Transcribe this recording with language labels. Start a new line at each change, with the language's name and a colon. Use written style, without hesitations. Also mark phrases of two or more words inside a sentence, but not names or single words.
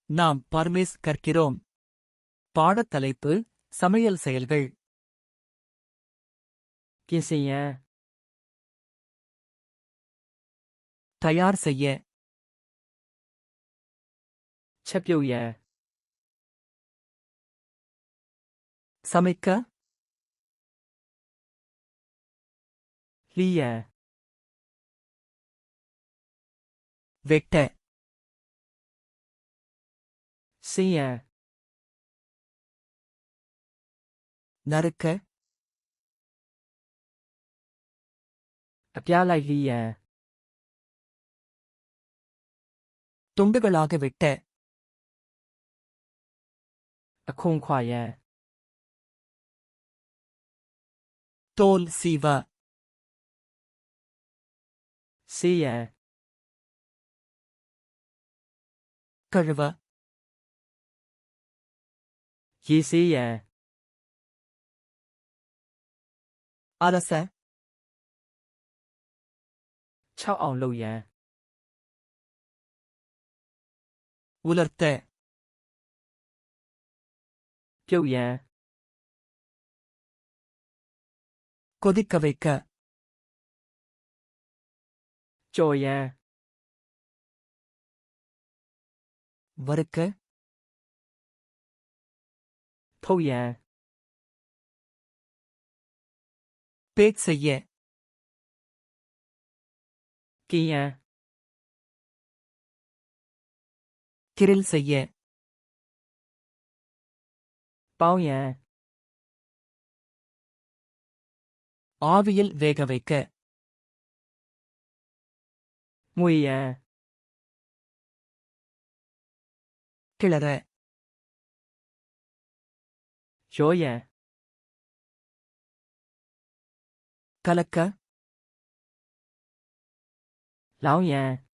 Tamil: நாம் பர்மேஸ் கற்கிறோம். பாடத்தலைப்பு சமையல் செயல்கள்.
Burmese: ပြင်ဆင်ရန်
Tamil: தயார் செய்ய,
Burmese: ချက်ပြုတ်ရန်
Tamil: சமைக்க,
Burmese: လှီးရန်
Tamil: வெட்ட,
Burmese: ဆင်းရန်
Tamil: நறுக்க,
Burmese: အပြားလိုက်လှီးရန်
Tamil: துண்டுகளாக வெட்ட,
Burmese: အခွန်ခွာရန်
Tamil: தோல் சீவ,
Burmese: ဆေးရန်
Tamil: கழுவ,
Burmese: ရေဆေးရန်
Tamil: அரச,
Burmese: ခြောက်အောင်လုပ်ရန်
Tamil: உலர்த்த,
Burmese: ပြုတ်ရန်
Tamil: கொதிக்க வைக்க,
Burmese: ကြော်ရန်
Tamil: வறுக்க,
Burmese: ဖုတ်ရန်
Tamil: பேக் செய்ய,
Burmese: กินရန်
Tamil: கிரில் செய்ய,
Burmese: ပေါင်းရန်
Tamil: ஆவியில் வேக வைக்க,
Burmese: ငွေရန်
Tamil: கிளற,
Burmese: ရောရန်
Tamil: கலக்க,
Burmese: လောင်းရန်